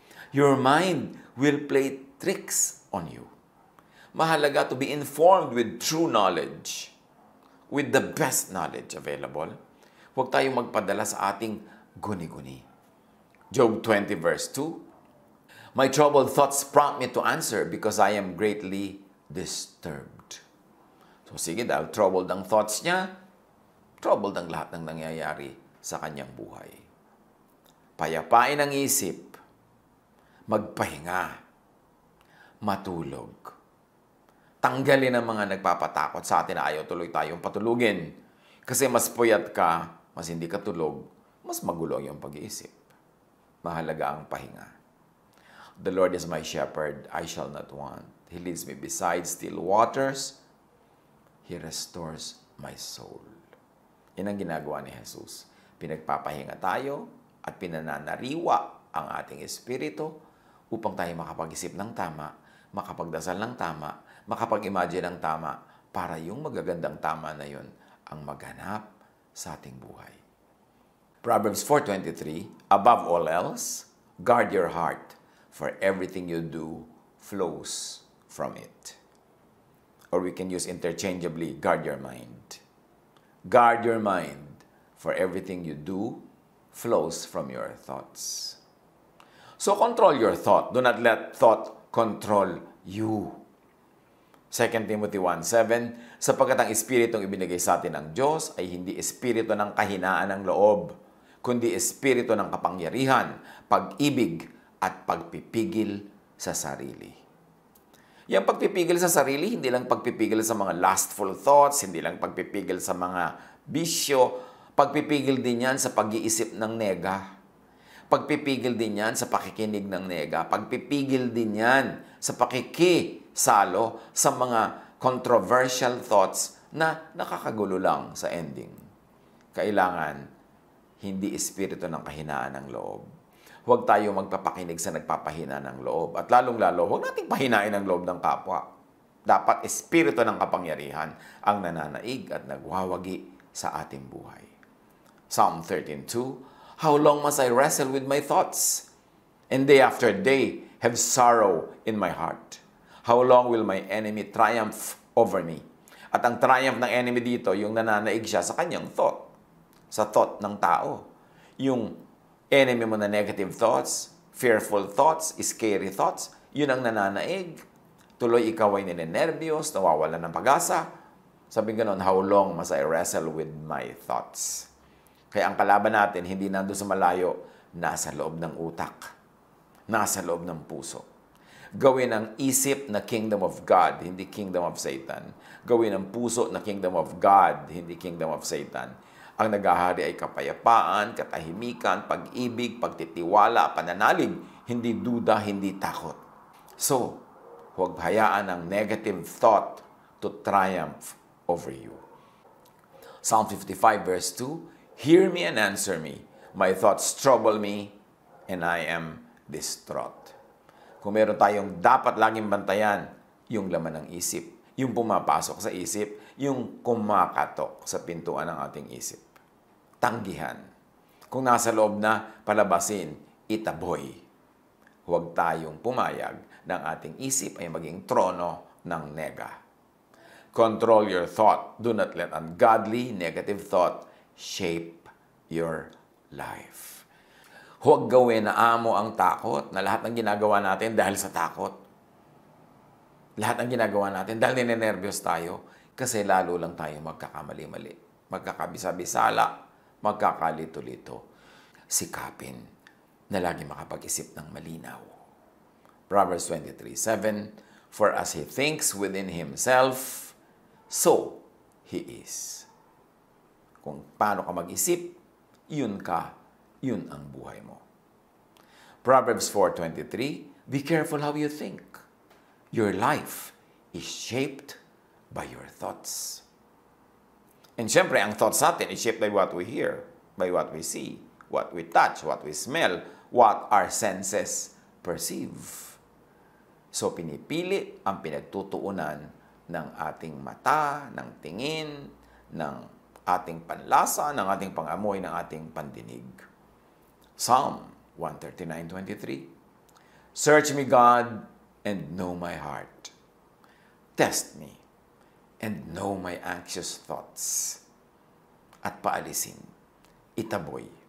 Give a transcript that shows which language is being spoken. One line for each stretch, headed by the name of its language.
English: Your mind will play tricks on you. Mahalaga to be informed with true knowledge, with the best knowledge available.
Filipino: Huwag tayong magpadala sa ating guni-guni.
English: Job 20 verse 2, my troubled thoughts prompt me to answer because I am greatly disturbed.
Filipino: So sige, dahil troubled ang thoughts niya, troubled ang lahat ng nangyayari sa kanyang buhay. Payapain ang isip, magpahinga, matulog. Tanggalin ang mga nagpapatakot sa atin na ayaw tuloy tayong patulugin. Kasi mas puyat ka, mas hindi ka tulog, mas magulo yung pag-iisip. Mahalaga ang pahinga.
English: The Lord is my shepherd, I shall not want. He leads me beside still waters. He restores my soul.
Filipino: Yan ang ginagawa ni Jesus. Pinagpapahinga tayo at pinananariwa ang ating espiritu upang tayo makapag-isip ng tama, makapagdasal ng tama, makapag-imagine ng tama para yung magagandang tama na yun ang maghanap sa ating buhay.
English: Proverbs 4:23, above all else, guard your heart, for everything you do flows from it. Or we can use interchangeably, guard your mind. Guard your mind, for everything you do flows from your thoughts. So control your thought. Do not let thought control you.
Filipino: 2 Timothy 1:7, sapagkat ang espiritong ibinigay sa atin ng Diyos ay hindi espiritu ng kahinaan ng loob, kundi espiritu ng kapangyarihan, pag-ibig, at pagpipigil sa sarili. Yung pagpipigil sa sarili, hindi lang pagpipigil sa mga lustful thoughts, hindi lang pagpipigil sa mga bisyo, pagpipigil din yan sa pag-iisip ng nega. Pagpipigil din yan sa pakikinig ng nega. Pagpipigil din yan sa pakikisalo sa mga controversial thoughts na nakakagulo lang sa ending. Kailangan hindi espiritu ng kahinaan ng loob. Huwag tayo magpapakinig sa nagpapahina ng loob. At lalong-lalo, huwag nating pahinain ang loob ng kapwa. Dapat espiritu ng kapangyarihan ang nananaig at nagwawagi sa ating buhay.
English: Psalm 13:2, how long must I wrestle with my thoughts, and day after day have sorrow in my heart? How long will my enemy triumph over me?
Filipino: At ang triumph ng enemy dito, yung nananaig siya sa kanyang thought. Sa thought ng tao. Yung enemy mo na
English: negative thoughts, fearful thoughts, scary thoughts,
Filipino: yun ang nananaig. Tuloy ikaw ay ninenervyos, nawawala ng pag-asa. Sabi ganon,
English: how long must I wrestle with my thoughts?
Filipino: Kaya ang kalaban natin, hindi nando sa malayo, nasa loob ng utak, nasa loob ng puso. Gawin ang isip na
English: kingdom of God,
Filipino: hindi
English: kingdom of Satan.
Filipino: Gawin ang puso na
English: kingdom of God,
Filipino: hindi
English: kingdom of Satan.
Filipino: Ang naghahari ay kapayapaan, katahimikan, pag-ibig, pagtitiwala, pananalig, hindi duda, hindi takot.
English: So,
Filipino: huwag hayaan ang
English: negative thought to triumph over you. Psalm 55 verse 2, Hear me and answer me. My thoughts trouble me, and I am distraught.
Filipino: Kung meron tayong dapat laging bantayan, yung laman ng isip, yung pumapasok sa isip, yung kumakatok sa pintuan ng ating isip. Tanggihan. Kung nasa loob na, palabasin, itaboy. Huwag tayong pumayag ng ating isip ay maging trono ng nega.
English: Control your thought. Do not let ungodly, negative thought shape your life.
Filipino: Huwag gawin na amo ang takot, na lahat ng ginagawa natin dahil sa takot. Lahat ng ginagawa natin dahil ninenervyos tayo kasi lalo lang tayo magkakamali-mali. Magkakabisa-bisala, magkakalito-lito. Sikapin na lagi makapag-isip ng malinaw.
English: Proverbs 23:7, For as he thinks within himself, so he is.
Filipino: Kung paano ka mag-isip, yun ang buhay mo.
English: Proverbs 4:23, Be careful how you think. Your life is shaped by your thoughts. And
Filipino: syempre, ang
English: thoughts
Filipino: natin
English: is shaped by what we hear, by what we see, what we touch, what we smell, what our senses perceive.
Filipino: So, pinipili ang pinagtutuunan ng ating mata, ng tingin, ng ating panlasa, ng ating pangamoy, ng ating pandinig.
English: Psalm 139:23, Search me, God, and know my heart. Test me, and know my anxious thoughts.
Filipino: At paalisin, itaboy.